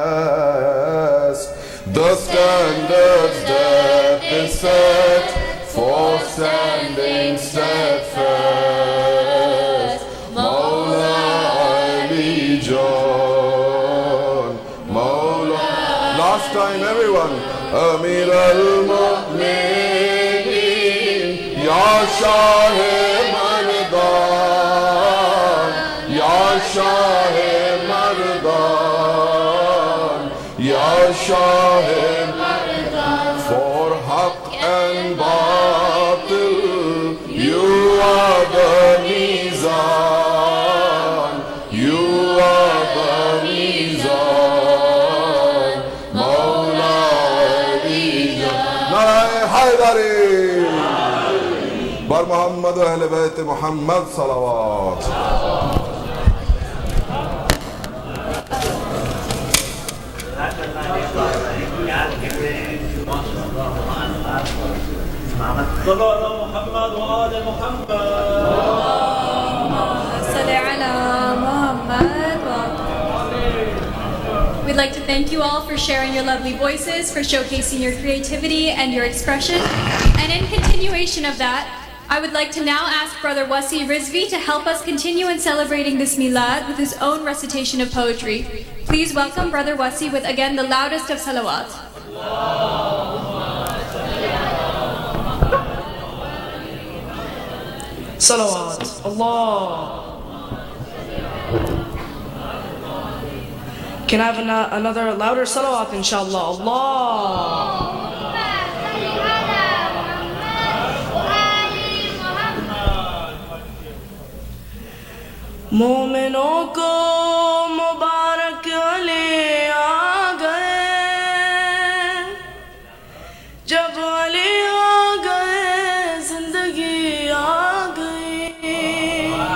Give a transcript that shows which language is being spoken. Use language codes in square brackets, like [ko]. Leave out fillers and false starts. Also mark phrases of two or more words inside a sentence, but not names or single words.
[en] The standards that is set for standing steadfast. [ur] مولا علی جان، مولا. [en] Last time, everyone. [ar] أمير المؤمنين, [ur] یا شاہِ مرداں، یا شاہِ مرداں، یا شاہِ مرداں. [en] For Haqq and Batil, you are the Mizan, you are the Mizan. [ur] مولا علی نعرۂ حیدری بر محمد و اہل بیت محمد صلوات. [ar] صلوا على محمد وآل محمد. صل على محمد. [en] We'd like to thank you all for sharing your lovely voices, for showcasing your creativity and your expression. And in continuation of that, I would like to now ask Brother Wasi Rizvi to help us continue in celebrating this Milad with his own recitation of poetry. Please welcome Brother Wasi with again the loudest of salawat. Salawat. Allah. Can I have another louder salawat, inshallah? Allah. [ur] مومنوں کو مبارک علی آ گئے، جب علی آ گئے زندگی آ گئی۔